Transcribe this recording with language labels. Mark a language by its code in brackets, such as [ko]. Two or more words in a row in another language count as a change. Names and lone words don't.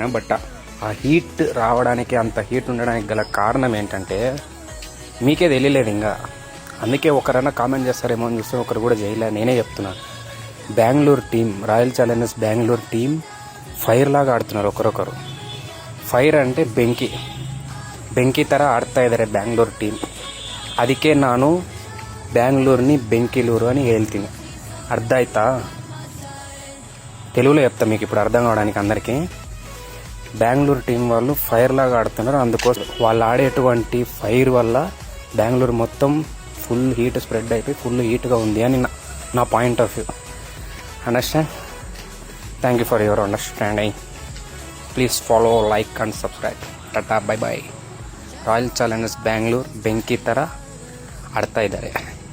[te] బట్ ఆ హీట్ రావడానికి, అంత హీట్ ఉండడానికి గల కారణం ఏంటంటే మీకే తెలియలేదు ఇంకా. అందుకే ఒకరైనా కామెంట్ చేస్తారేమో అని చూస్తే ఒకరు కూడా చేయలే. నేనే చెప్తున్నాను, బెంగళూరు టీం, రాయల్ ఛాలెంజర్స్ బెంగళూరు టీం ఫైర్ లాగా ఆడుతున్నారు ఒకరొకరు. [kn] ಫೈರ್ అంటే ಬೆಂಕಿ ಥರ ಆಡ್ತಾ ಇದ್ದಾರೆ ಬ್ಯಾಂಗ್ಳೂರ್ ಟೀಮ್. ಅದಕ್ಕೆ ನಾನು [te] బ్యాంగ్ళూర్ని బెంకిలూరు అని [kn] ಹೇಳ್ತೀನಿ. [te] అర్థం అవుతా? తెలుగులో చెప్తా మీకు ఇప్పుడు అర్థం కావడానికి అందరికీ. బెంగళూరు టీం వాళ్ళు ఫైర్ లాగా ఆడుతున్నారు. అందుకోసం వాళ్ళు ఆడేటువంటి ఫైర్ వల్ల బెంగళూరు మొత్తం [en] full heat spread [te] అయిపోయి ఫుల్ హీట్గా ఉంది అని నా [en] point of view. Understand? Thank you for your understanding. Please follow, like and subscribe. Tata, bye bye. [kn] ರಾಯಲ್ ಚಾಲೆಂಜರ್ಸ್ ಬ್ಯಾಂಗ್ಳೂರ್ ಬೆಂಕಿ ಥರ ಆಡ್ತಾ ಇದ್ದಾರೆ.